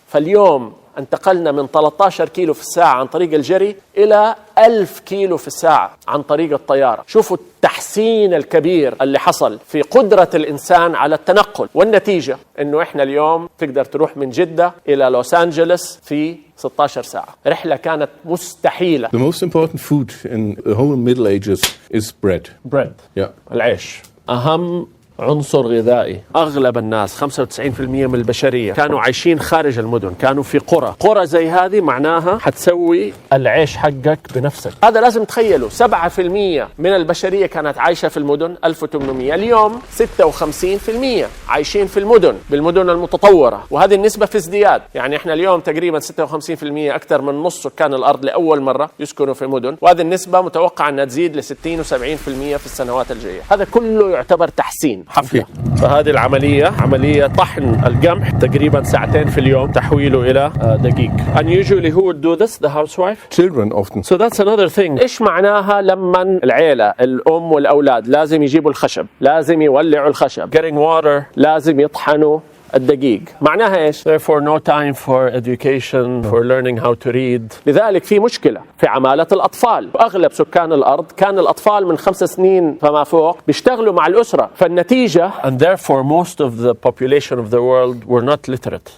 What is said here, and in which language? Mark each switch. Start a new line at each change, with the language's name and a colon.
Arabic: فاليوم انتقلنا من 13 كيلو في الساعة عن طريق الجري إلى 1000 كيلو في الساعة عن طريق الطيارة. شوفوا التحسين الكبير اللي حصل في قدرة الإنسان على التنقل، والنتيجة إنه إحنا اليوم تقدر تروح من جدة إلى لوس أنجلوس في 16 ساعة. رحلة كانت مستحيلة.
English: The most important food in the whole Middle Ages is bread. Bread. Yeah.
Arabic: العيش. أهم عنصر غذائي. أغلب الناس 95% من البشرية كانوا عايشين خارج المدن، كانوا في قرى زي هذه، معناها حتسوي العيش حقك بنفسك. هذا لازم تخيلوا. 7% من البشرية كانت عايشة في المدن 1800، اليوم 56% عايشين في المدن، بالمدن المتطورة، وهذه النسبة في ازدياد. يعني احنا اليوم تقريبا 56%، أكثر من نص سكان الأرض لأول مرة يسكنوا في مدن، وهذه النسبة متوقع أنها تزيد ل 60 و70% في السنوات الجاية. هذا كله يعتبر تحسين حفلة. فهذه العملية عملية طحن القمح، تقريبا ساعتين في اليوم تحويله إلى دقيق.
English: And usually who would do this? The housewife? Children often. So that's another thing.
Arabic: إيش معناها لما العيلة الأم والأولاد لازم يجيبوا الخشب، لازم يولعوا الخشب،
English: getting water،
Arabic: لازم يطحنوا الدقيق؟ معناها إيش؟
English: Therefore no time for education, for learning how to read.
Arabic: لذلك في مشكلة في عمالة الأطفال. وأغلب سكان الأرض كان الأطفال من 5 سنين فما فوق بيشتغلوا مع الأسرة، فالنتيجة
English: and therefore most of the population of the world were not literate.